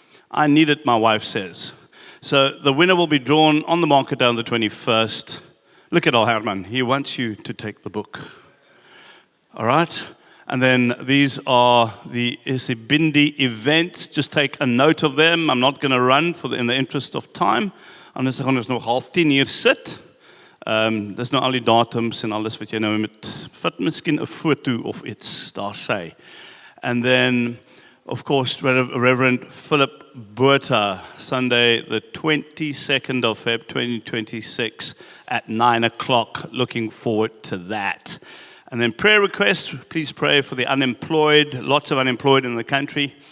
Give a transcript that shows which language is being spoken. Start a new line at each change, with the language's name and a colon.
English: I need it, my wife says. So the winner will be drawn on the market day on the 21st. Look at old Herman. He wants you to take the book. All right? And then these are the Isibindi events. Just take a note of them. I'm not going to run in the interest of time.
Afrikaans: Anders gaan ons nog 9:30 hier sit. Dis nou al die datums en alles wat jy nou met vat miskien 'n foto of iets daar sê.
English: And then, of course, Reverend Philip Botha, Sunday the 22nd of Feb 2026 at 9 o'clock. Looking forward to that. And then prayer requests, please pray for the unemployed, lots of unemployed in the country.